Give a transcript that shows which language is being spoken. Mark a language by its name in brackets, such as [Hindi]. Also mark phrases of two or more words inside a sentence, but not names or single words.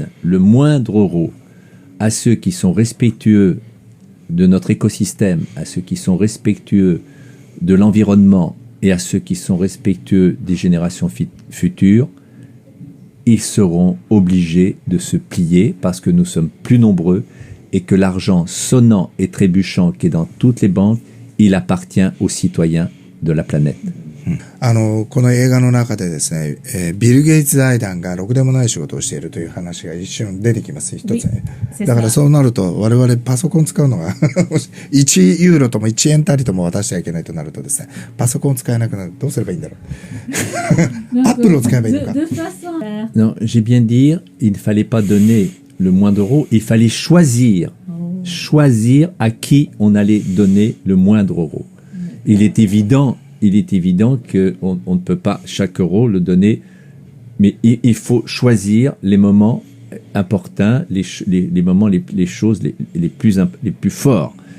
[French] le moindre euro à ceux qui sont respectueux de notre écosystème, à ceux qui sont respectueux de l'environnement et à ceux qui sont respectueux des générations futures, ils seront obligés de se plier parce que nous sommes plus nombreux et que l'argent sonnant et trébuchant qui est dans toutes les banques, il appartient aux citoyens de la planète. [Japanese] この映画の中でですね、ビル・ゲイツ財団がろくでもない仕事をしているという話が一瞬出てきます。一つね。だからそうなると我々パソコン使うのが1ユーロとも1円たりとも渡してはいけないとなるとですね、パソコン使えなくなる。どうすればいいんだろう。アップルを使えばいいのか。 [French] Non, j'ai bien dit, il ne fallait pas donner le moindre euro, il fallait choisir à qui on allait donner le moindre euro. Il est évident qu'on ne peut pas chaque euro le donner, mais il faut choisir les moments importants, les moments, les choses les plus forts.